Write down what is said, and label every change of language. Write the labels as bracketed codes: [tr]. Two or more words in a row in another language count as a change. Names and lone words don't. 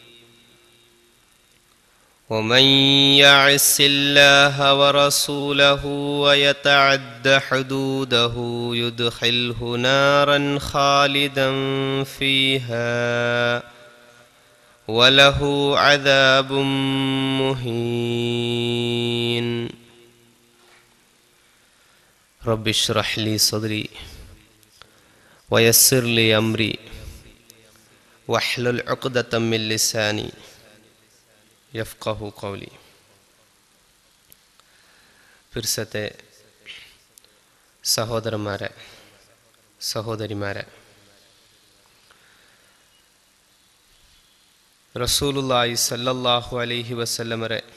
[ar] ومن يعص الله ورسوله ويتعد حدوده يدخله نارا خالدا فيها وله عذاب مهين. رب اشرح لي صدري ويسر لي أمري واحلل عقدة من لساني يفقهوا قولي. [ml] പിർസത്തെ സഹോദരന്മാരെ, സഹോദരിമാരെ, [ar] رسول الله صلى الله عليه وسلم